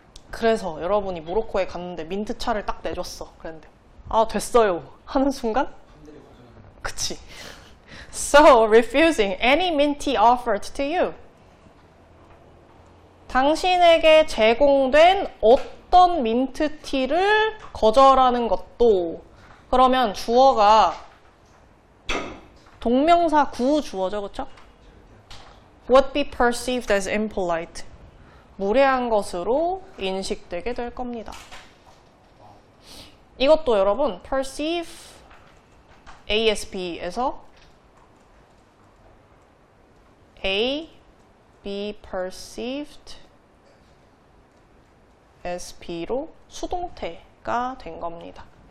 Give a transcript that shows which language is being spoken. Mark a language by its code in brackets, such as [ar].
[ko] 그래서 여러분이 모로코에 갔는데 민트차를 딱 내줬어. 그랬는데 아, 됐어요 하는 순간? 그치? [en] So, refusing any mint tea offered to you. [ko] 당신에게 제공된 어떤 민트티를 거절하는 것도. 그러면 주어가 동명사 구주어죠, 그쵸? [en] Would be perceived as impolite. [ko] 무례한 것으로 인식되게 될 겁니다. 이것도 여러분 perceive ASB에서 A, [en] be perceived as B [ko] 로 수동태가 된 겁니다.